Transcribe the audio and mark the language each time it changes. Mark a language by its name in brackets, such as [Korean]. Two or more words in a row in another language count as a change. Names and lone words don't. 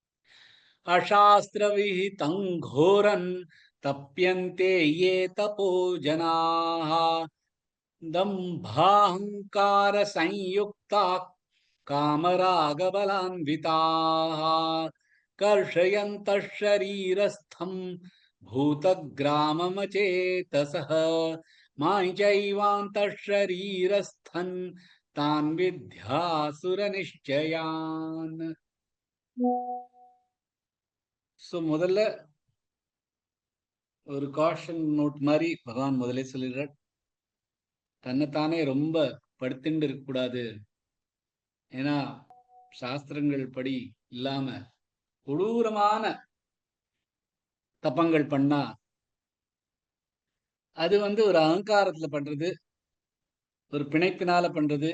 [Sanskrit] अशास्त्रविहितं घोरं तप्यन्ते ये तपो जनाः दम्भाहंकार संयुक्ता कामरागबलान्विताः कर्षयन्तः शरीरस्थं भूतग्राममचेतसः मां चैवान्तः शरीरस्थन् तान् विद्यासुरनिश्चयान्. [Tamil] ஸோ முதல்ல ஒரு [English] caution note [Tamil] மாதிரி பகவான் முதலே சொல்லிடுறார், தன்னைத்தானே ரொம்ப படுத்துட்டு இருக்கக்கூடாது. ஏன்னா சாஸ்திரங்கள் படி இல்லாம கொடூரமான தப்பங்கள் பண்ணா அது ஒரு அகங்காரத்துல பண்றது, ஒரு பிணைப்பினால பண்றது.